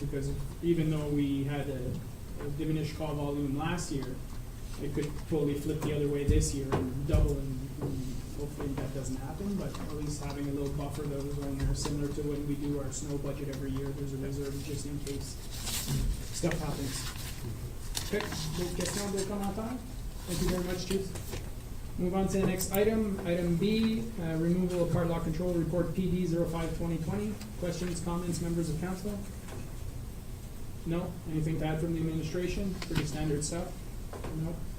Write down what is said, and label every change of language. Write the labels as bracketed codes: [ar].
[en] Because even though we had a diminished call volume last year, it could totally flip the other way this year and double, and hopefully that doesn't happen, but at least having a little buffer that was on there, similar to when we do our snow budget every year, there's a reserve just in case stuff happens. [fr] Okay, d'autres questions de commentaires? [en] Thank you very much, Chief. Move on to the next item. Item B, removal of part lock control report PD 05-2020. Questions, comments, members of council? No? Anything to add from the administration? Pretty standard stuff? No?